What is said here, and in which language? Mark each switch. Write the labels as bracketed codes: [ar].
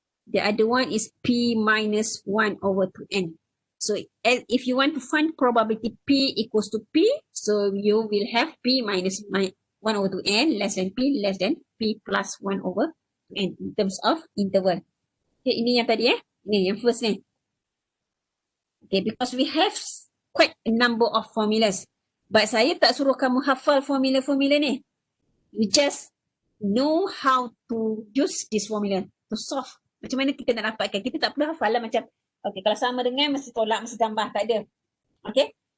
[en] The other one is P minus 1 over 2n. So if you want to find probability P equals to P, so you will have P minus 1 over 2n less than P plus 1 over 2n in terms of interval. [ms] Okay, ini yang tadi Ini yang first ni. [en] Okay, because we have quite a number of formulas. But [ms] saya tak suruh kamu hafal formula-formula ni. [en] You just know how to use this formula to solve. [ms] Macam mana kita nak dapatkan. Kita tak perlu hafal lah macam, okay, kalau sama dengan mesti tolak, mesti tambah, tak ada. Okay.